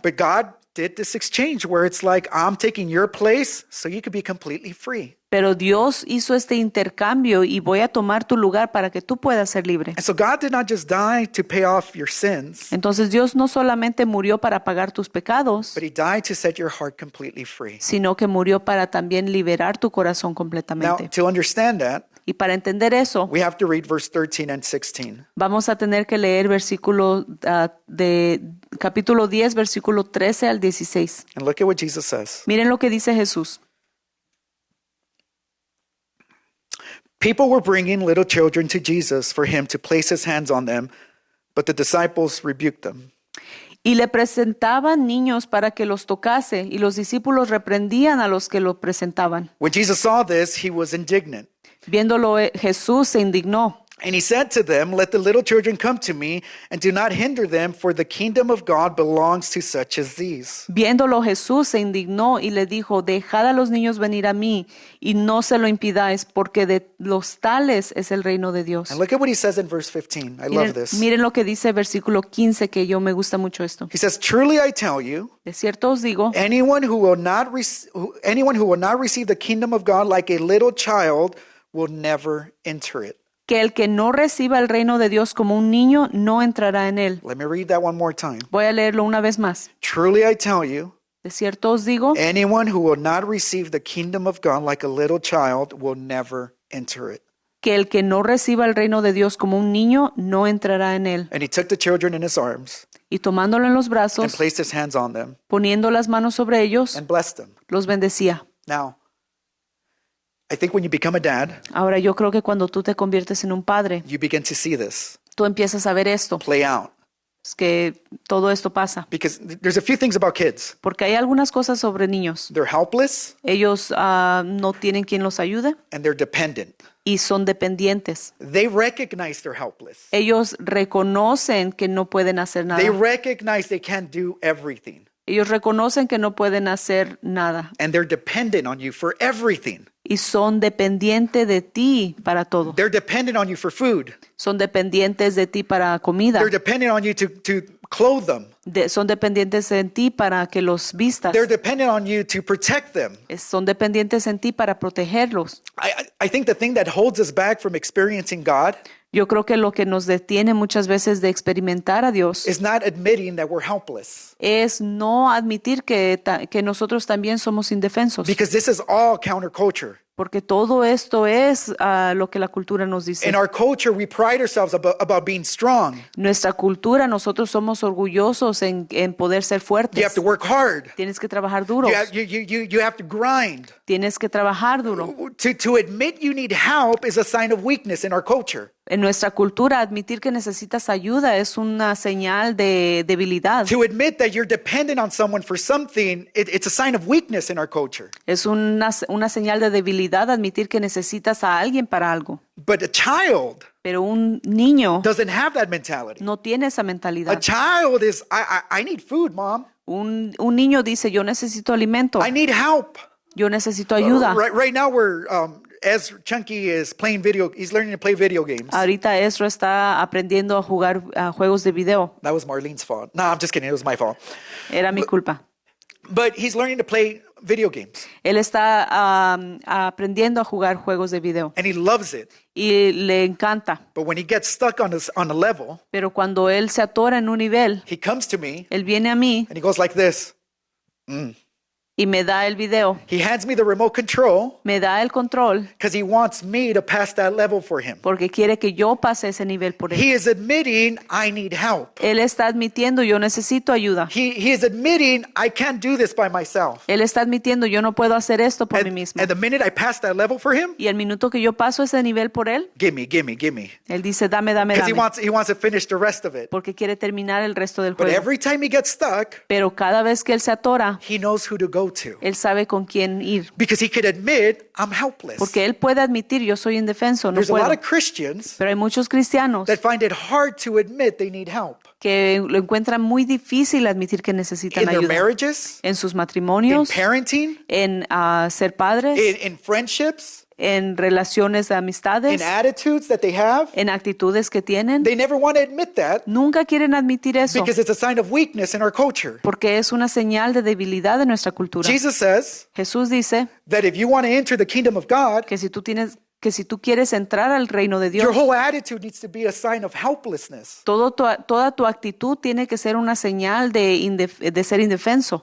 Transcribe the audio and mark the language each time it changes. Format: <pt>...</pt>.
<en>But God did this exchange where it's like, I'm taking your place so you could be completely free.</en> <es>Pero Dios hizo este intercambio y voy a tomar tu lugar para que tú puedas ser libre.</es> <en>And so God did not just die to pay off your sins,</en> <es>Entonces Dios no solamente murió para pagar tus pecados,</es> <en>but he died to set your heart completely free.</en> <es>sino que murió para también liberar tu corazón</es> <en>Now,</en> <es>completamente.</es> <en>to understand that,</en> <es>Y para entender eso,</es> <en>we have to read verse 13 and 16.</en> <es>vamos a tener que leer versículo de capítulo 10, versículo 13 al 16.</es> <en>And look at what Jesus says.</en> <es>Miren lo que dice Jesús.</es> <en>People were bringing little children to Jesus for him to place his hands on them, but the disciples rebuked them.</en> <es>Y le presentaban niños para que los tocase, y los discípulos reprendían a los que lo presentaban.</es> <en>When Jesus saw this, he was indignant.</en> <es>Viéndolo, Jesús se indignó.</es> <en>And he said to them, Let the little children come to me, and do not hinder them, for the kingdom of God belongs to such as these.</en> <es>Viéndolo, Jesús se indignó y le dijo, dejad a los niños venir a mí, y no se lo impidáis, porque de los tales es el reino de Dios.</es> <en>And look at what he says in verse 15. I love</en> <es>Miren,</es> <en>this.</en> <es>miren lo que dice versículo 15, que yo me gusta mucho esto.</es> <en>He says, Truly I tell you,</en> <es>De cierto os digo,</es> <en>anyone who will not receive the kingdom of God like a little child will never enter it.</en> <es>que el que no reciba el reino de Dios como un niño no entrará en él.</es> <en>Let me read that one more time.</en> <es>Voy a leerlo una vez más.</es> <en>Truly I tell you,</en> <es>De cierto os digo,</es> <en>anyone who will not receive the kingdom of God like a little child will never enter it.</en> <es>que el que no reciba el reino de Dios como un niño no entrará en él.</es> <en>And he took the children in his arms</en> <es>Y tomándolo en los</es> <en>and</en> <es>brazos,</es> <en>placed his hands on them</en> <es>poniendo las manos sobre ellos,</es> <en>and blessed them.</en> <es>los bendecía.</es> <en>Now, I think when you become a dad,</en> <es>Ahora yo creo que cuando tú te conviertes en un padre,</es> <en>you begin to see this</en> <es>tú empiezas a ver esto,</es> <en>play out.</en> <es>es que todo esto pasa.</es> <en>Because there's a few things about kids.</en> <es>Porque hay algunas cosas sobre niños.</es> <en>They're helpless</en> <es>Ellos no tienen quien los ayude</es> <en>and they're dependent.</en> <es>y son dependientes.</es> <en>They recognize they're helpless.</en> <es>Ellos reconocen que no pueden hacer nada.</es> <en>They recognize they can't do everything.</en> <es>Ellos reconocen que no pueden hacer nada</es> <en>And they're dependent on you for everything.</en> <es>y son dependientes de ti para todo.</es> <en>They're dependent on you for food.</en> <es>Son dependientes de ti para comida.</es> <en>They're dependent on you to clothe them.</en> <es>Son dependientes en ti para que los vistas.</es> <en>They're dependent on you to protect them.</en> <es>Son dependientes en ti para protegerlos.</es> <en>I think the thing that holds us back from experiencing God</en> <es>Yo creo que lo que nos detiene muchas veces de experimentar a Dios</es> <en>is not admitting that we're helpless.</en> <es>es no admitir que nosotros también somos indefensos.</es> <en>Because this is all counterculture.</en> <es>Porque todo esto es lo que la cultura nos dice.</es> <en>In our culture, we pride ourselves about being strong.</en> <es>Nuestra cultura, nosotros somos orgullosos en poder ser</es> <en>You have</en> <es>fuertes.</es> <en>to work hard.</en> <es>Tienes que trabajar duro.</es> <en>You have to grind.</en> <es>Tienes que trabajar duro.</es> <en>To admit you need help is a sign of weakness in our culture.</en> <es>En nuestra cultura, admitir que necesitas ayuda es una señal de debilidad.</es> <en>To admit that you're dependent on someone for something, it's a sign of weakness in our culture.</en> <es>Es una señal de debilidad admitir que necesitas a alguien para algo.</es> <en>But a child</en> <es>Pero un niño</es> <en>doesn't have that mentality.</en> <es>no tiene esa</es> <en>A</en> <es>mentalidad.</es> <en>child is, I need food, mom.</en> <es>Un niño dice, yo necesito alimento,</es> <en>I need help.</en> <es>yo necesito ayuda.</es> <en>Right now, Chunky is he's learning to play video games.</en> <es>Ahorita Ezra está aprendiendo a jugar juegos de video.</es> <en>That was Marlene's fault. No, I'm just kidding. It was my fault.</en> <es>Era mi culpa.</es> <en>But he's learning to play video games,</en> <es>Él está aprendiendo a jugar juegos de video</es> <en>and he loves it.</en> <es>y le encanta.</es> <en>But when he gets stuck on a level,</en> <es>Pero cuando él se atora en un nivel,</es> <en>he comes to me</en> <es>él viene a mí</es> <en>and he goes like this.</en> <es>y me da el video,</es> <en>He hands me the remote control</en> <es>me da el control</es> <en>because he wants me to pass that level for him.</en> <es>porque quiere que yo pase ese nivel por él.</es> <en>He is admitting I need help.</en> <es>Él está admitiendo, yo necesito ayuda.</es> <en>He is admitting I can't do this by myself.</en> <es>Él está admitiendo, yo no puedo hacer esto por mí mismo.</es> <en>And the minute I pass that level for him,</en> <es>Y el minuto que yo paso ese nivel por él,</es> <en>give me.</en> <es>él dice, dame, dame,</es> <en>Because</en> <es>dame.</es> <en>he wants to finish the rest of it.</en> <es>Porque quiere terminar el resto del</es> <en>But</en> <es>juego.</es> <en>every time he gets stuck,</en> <es>Pero cada vez que él se atora,</es> <en>he knows who to go to.</en> <es>él sabe con quién ir.</es> <en>Because he could admit I'm helpless.</en> <es>Porque él puede admitir, yo soy indefenso, no</es> <en>There's a lot</en> <es>puedo.</es> <en>of Christians</en> <es>Pero hay muchos cristianos</es> <en>that find it hard to admit they need help.</en> <es>que lo encuentran muy difícil admitir que necesitan</es> <en>In their</en> <es>ayuda.</es> <en>marriages,</en> <es>En sus</es> <en>in</en> <es>matrimonios,</es> <en>parenting,</en> <es>en ser padres,</es> <en>in friendships,</en> <es>en relaciones de</es> <en>in</en> <es>amistades,</es> <en>attitudes that they have.</en> <es>en actitudes que tienen.</es> <en>They never want to admit that</en> <es>Nunca quieren admitir eso</es> <en>because it's a sign of weakness in our culture.</en> <es>porque es una señal de debilidad de nuestra cultura.</es> <en>Jesus says</en> <es>Jesús dice</es> <en>that if you want to enter the kingdom of God,</en> <es>que si tú quieres entrar al reino de</es> <en>your</en> <es>Dios,</es> <en>whole attitude needs to be a sign of helplessness</en> <es>toda tu actitud tiene que ser una señal de ser indefenso</es>